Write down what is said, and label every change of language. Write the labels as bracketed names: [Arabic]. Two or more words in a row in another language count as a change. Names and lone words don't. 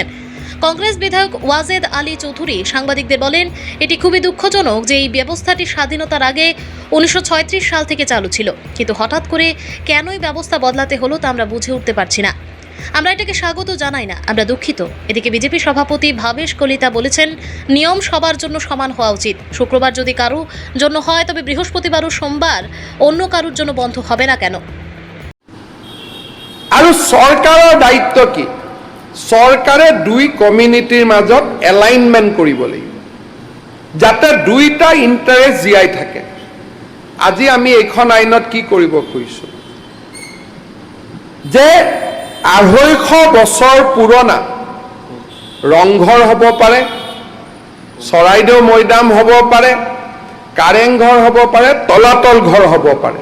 [Bangla] কংগ্রেস বিধায়ক ওয়াজেদ আলী চৌধুরী সাংবাদিকদের বলেন, এটি খুবই দুঃখজনক যে এই ব্যবস্থাটি স্বাধীনতার আগে 1936 সাল থেকে চালু ছিল, কিন্তু হঠাৎ করে কেন এই ব্যবস্থা বদলাতে হলো তা আমরা বুঝে উঠতে পারছি না। আমরা এটাকে স্বাগত জানাই না, আমরা দুঃখিত। এদিকে বিজেপি সভাপতি ভাবেশ কলিতা বলেছেন, নিয়ম সবার জন্য সমান হওয়া উচিত। শুক্রবার যদি কারো জন্য হয় তবে বৃহস্পতিবার ও সোমবার অন্য কারোর জন্য বন্ধ হবে না কেন? [Assamese] আৰু চৰকাৰৰ দায়িত্ব কি? চৰকাৰে দুই কমিউনিটিৰ মাজত এলাইনমেণ্ট কৰিব লাগিব যাতে দুইটা ইণ্টাৰেষ্ট জীয়াই থাকে। আজি আমি এইখন আইনত কি কৰিব খুজিছোঁ যে 250 বছৰ পুৰণা ৰংঘৰ হ'ব পাৰে, চৰাইদেউ মৈদাম হ'ব পাৰে, কাৰেংঘৰ হ'ব পাৰে, তলাতল ঘৰ হ'ব পাৰে।